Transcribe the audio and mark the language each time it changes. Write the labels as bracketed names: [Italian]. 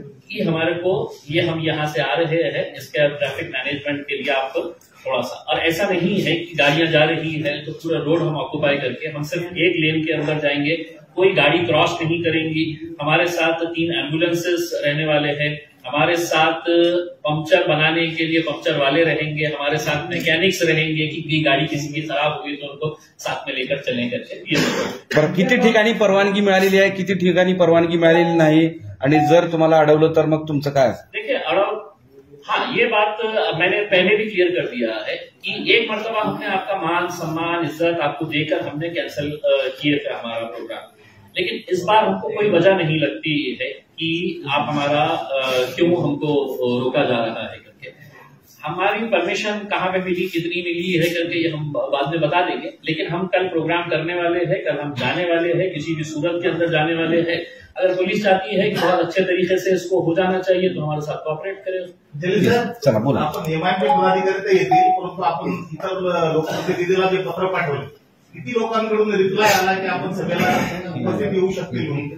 [Hindi] कि हमारे को ये हम यहाँ से आ रहे हैं, इसके ट्रैफिक मैनेजमेंट के लिए आप थोड़ा सा, और ऐसा नहीं है कि गाड़ियां जा रही है तो पूरा रोड हम ऑक्यूपाई करके हम सिर्फ एक लेन के अंदर जाएंगे, कोई गाड़ी क्रॉस नहीं करेंगी। हमारे साथ 3 एम्बुलेंसेस रहने वाले हैं, हमारे साथ पंक्चर बनाने के लिए पंक्चर वाले रहेंगे, हमारे साथ मैकेनिक्स रहेंगे कि गाड़ी किसी की खराब हुई तो उनको साथ में लेकर चलें करके। [Marathi] बरं, किती ठिकाणी परवानगी मिळालेली आहे, किती ठिकाणी परवानगी मिळालेली नाही, आणि जर तुम्हाला अडवलं तर मग तुमचं काय? [Hindi] देखिए हाँ, ये बात मैंने पहले भी क्लियर कर दिया है कि एक मरतबा हमने आपका मान सम्मान इज्जत आपको देकर हमने कैंसिल किए थे हमारा प्रोग्राम, लेकिन इस बार हमको कोई वजह नहीं लगती है कि आप हमारा क्यों हमको रोका जा रहा है करके। हमारी परमिशन कहाँ पे मिली, कितनी मिली है करके ये हम बाद में बता देंगे, लेकिन हम कल प्रोग्राम करने वाले हैं, कल हम जाने वाले हैं, किसी भी सूरत के अंदर जाने वाले हैं। अगर पुलिस चाहती है कि बहुत अच्छे तरीके से इसको हो जाना चाहिए तो हमारे साथ कोऑपरेट करें। [Marathi] चला बोला। आपण नियमांकित पदाधिकारी येतील, परंतु आपण इतर लोकप्रतिनिधीला जे पत्र पाठवले किती लोकांकडून रिप्लाय आला की आपण सभेला उपस्थित येऊ शकतील म्हणून?